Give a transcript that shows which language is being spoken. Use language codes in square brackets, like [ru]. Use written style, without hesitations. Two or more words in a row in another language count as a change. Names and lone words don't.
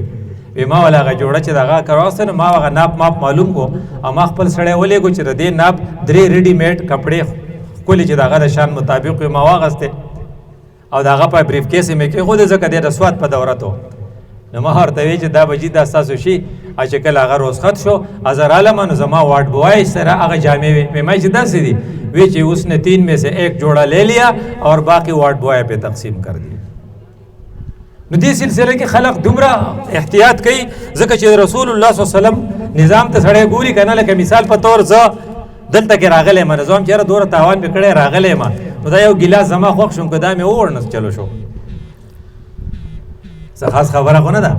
[ps] وی ما وله هغه جوړه چې د هغه کراوسته نو ما هغه ناپ ماپ معلوم کو او ما خپل سړی ولېږو چې د دې ناپ 3 [en] ready made [ps] کپڑې ښکلې چې د هغه د شان مطابق وي ما واغستې او د هغه په بریف کیس یې مې کېښودې ځکه دی د سوات په دوره ته. نو ما ورته وی چې دا بجي دا ستاسو شي. چې کله هغه رخصت شو زه رالم نو زما واټ بوای سره هغه جامې وې. مې چې داسې دي وی چې [ur] اس نے 3 میں سے 1 جوڑا لے لیا اور باقی واٹ بوائے پہ تقسیم کر دی. [ps] نو دې سلسله کې خلق دومره احتیاط کوي ځکه چې رسول الله [ar] صلی الله علیه وسلم [ps] نظام ته سړی ګوري که نه. لکه مثال په طور زه دلته کې راغلی یم، نظام چې یاره دومره تاوان مې کړی راغلی یم نو دا یو ګیلاس زما خوښ شوم که دا مې ووړ چلو شو څه خاص خبره خو نه ده.